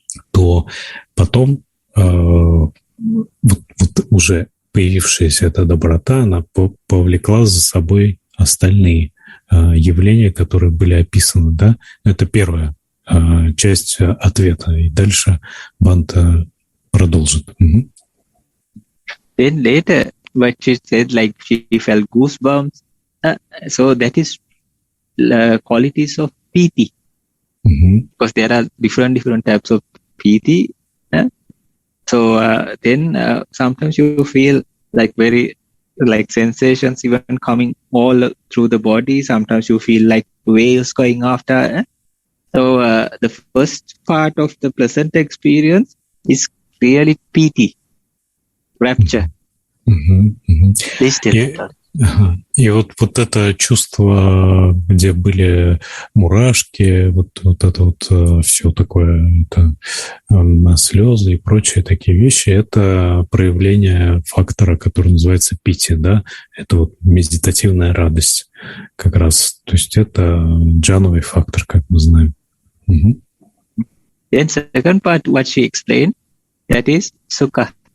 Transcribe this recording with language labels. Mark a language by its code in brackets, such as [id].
[ru] то потом вот уже появившаяся эта доброта, она повлекла за собой остальные явления, которые были описаны, да. Это первая часть ответа. И дальше Бханте продолжит. [en] Then later, what she said, like she felt goosebumps. So that is qualities of piti. Because there are different types of piti. So then sometimes you feel like very like sensations even coming all through the body. Sometimes you feel like waves going after. So the first part of the pleasant experience is really piti, rapture. Please tell me. [ru] Ага. И вот это чувство, где были мурашки, вот это вот все такое, это слезы и прочие такие вещи, это проявление фактора, который называется пити, да? Это вот медитативная радость как раз. То есть это джановый фактор, как мы знаем. Угу. [en] Then second part, what she explained, that is sukha.